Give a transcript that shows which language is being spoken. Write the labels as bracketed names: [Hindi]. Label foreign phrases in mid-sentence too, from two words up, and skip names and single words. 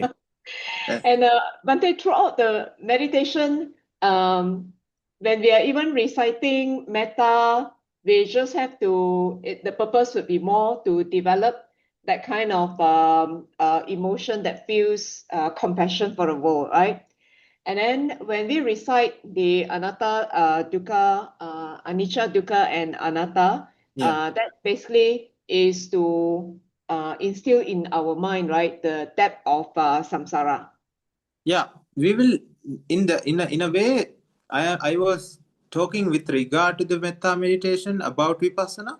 [English] And Bante, throughout the meditation, when we are even reciting metta, we just have to, the purpose would be more to develop that kind of emotion that feels compassion for the world, right? And then when we recite the [Pali] anatta, dukkha, anicca, dukkha, [English] and anatta, that basically is to instill in our mind, right, the depth of samsara. Yeah, we will in a way. I was talking with regard to the metta meditation about vipassana.